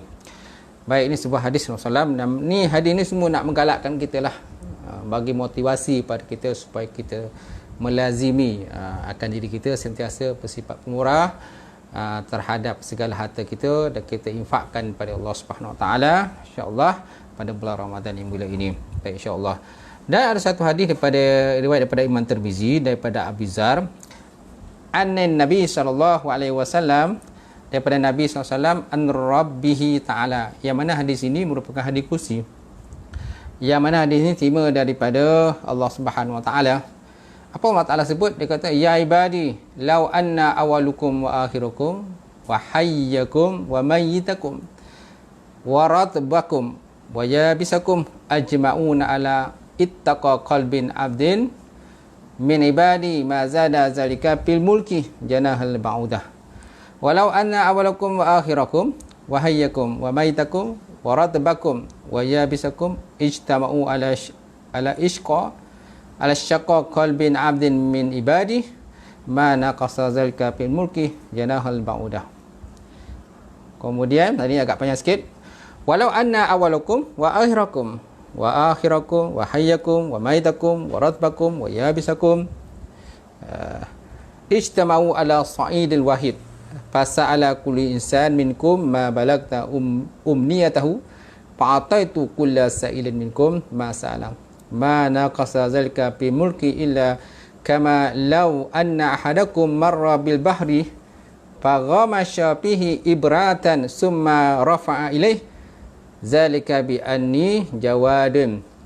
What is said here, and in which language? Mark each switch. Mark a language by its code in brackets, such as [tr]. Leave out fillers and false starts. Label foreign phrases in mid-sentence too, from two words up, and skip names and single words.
[ms] Baik, ini sebuah hadis Rasulullah SAW. Ni hadis ni semua nak menggalakkan kita lah, bagi motivasi pada kita supaya kita melazimi akan diri kita sentiasa bersifat pemurah terhadap segala harta kita, dan kita infakkan pada Allah [ar] سبحانه وتعالى, [ms] insya-Allah pada bulan Ramadan yang mulia ini. Baik, insya-Allah. Dan ada satu hadis daripada riwayat daripada Imam Tirmizi daripada Abi Zar, [ar] أن النبي صلى الله عليه وسلم, [ms] daripada [ar] النبي صلى الله عليه وسلم, عن ربه تعالى, [ms] yang mana hadis ini merupakan hadis kursi, yang mana hadis ini terima daripada Allah [ar] سبحانه وتعالى. [ms] Apa Allah Ta'ala sebut? Dia kata, [ar] يا عبادي، لو أن أولكم وآخركم وحيكم وميتكم ورطبكم ويابسكم أجمعون على أتقى قلب عبد من عبادي ما زاد ذلك في الملك جناح بعوضة. ولو أن أولكم وآخركم وحيكم وميتكم ورطبكم ويابسكم اجتمعوا على أشقى على شقى قلب عبد من عبادي ما نقص ذلك في الملك جناح بعوضة. [ms] Kemudian tadi agak panjang sikit, [ar] ولو أن أولكم وآخركم وآخركم وحيكم وميتكم ورطبكم ويابسكم اجتمعوا على صعيد واحد فسأل كل إنسان منكم ما بلغت أمنيته فأعطيت كل سائل منكم ما سأل ما نقص ذلك في ملكي إلا كما لو أن أحدكم مر بالبحر فغمس فيه إبرة ثم رفع إليه ذلك بأني جواد